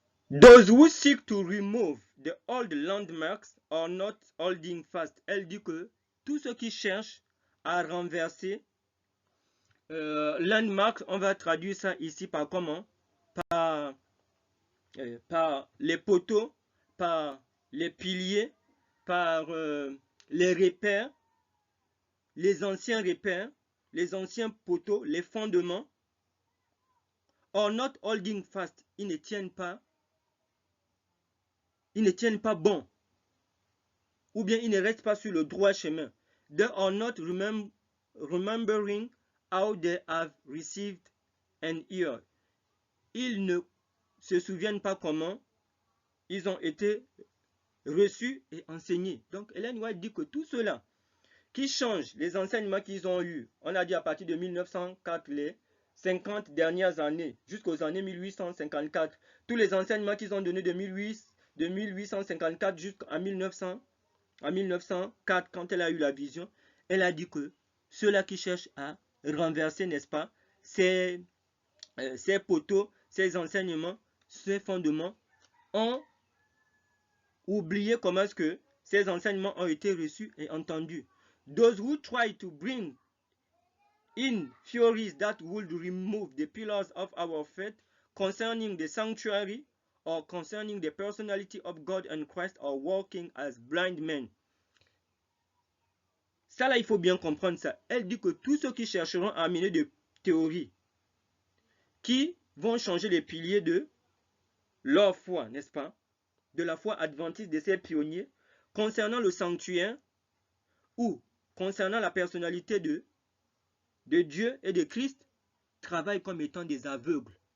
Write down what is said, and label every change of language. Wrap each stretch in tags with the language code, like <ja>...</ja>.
<en>Those who seek to remove the old landmarks are not holding fast.</en> <fr>Elle dit que tous ceux qui cherchent à renverser landmarks, on va traduire ça ici par comment? Par les poteaux, par les piliers, par les repères, les anciens repères, les anciens poteaux, les fondements,</fr> <en>are not holding fast.</en> <fr>Ils ne tiennent pas bon, ou bien ils ne restent pas sur le droit chemin.</fr> <en>They are not remembering how they have received an ear.</en> <fr>Ils ne se souviennent pas comment ils ont été reçus et enseignés. Donc Ellen White dit que tout cela qui change les enseignements qu'ils ont eus, on a dit à partir de 1904, les 50 dernières années, jusqu'aux années 1854, tous les enseignements qu'ils ont donnés de 1854 jusqu'à 1904, quand elle a eu la vision, elle a dit que ceux-là qui cherchent à renverser, n'est-ce pas, ces poteaux, ces enseignements, ces fondements, ont oublié comment est-ce que ces enseignements ont été reçus et entendus.</fr> <en>Those who try to bring in theories that would remove the pillars of our faith concerning the sanctuary or concerning the personality of God and Christ are walking as blind men.</en> <fr>Ça là, il faut bien comprendre ça. Elle dit que tous ceux qui chercheront à amener des théories qui vont changer les piliers de leur foi, n'est-ce pas? De la foi adventiste de ces pionniers concernant le sanctuaire ou concernant la personnalité de Dieu et de Christ, travaillent comme étant des aveugles.</fr>